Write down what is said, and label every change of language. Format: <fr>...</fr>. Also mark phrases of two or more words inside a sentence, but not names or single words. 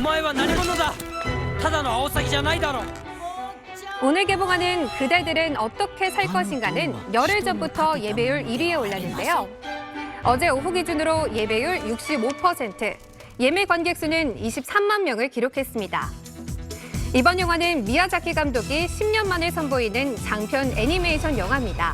<ja>は何者だ。ただのアオサギじゃないだろう。</ja> <ko>오늘 개봉하는 그대들은 어떻게 살 것인가는 열흘 전부터 예배율 1위에 올랐는데요. 어제 오후 기준으로 예배율 65%, 예매 관객 수는 23만 명을 기록했습니다. 이번 영화는 미야자키 감독이 10년 만에 선보이는 장편 애니메이션 영화입니다.</ko>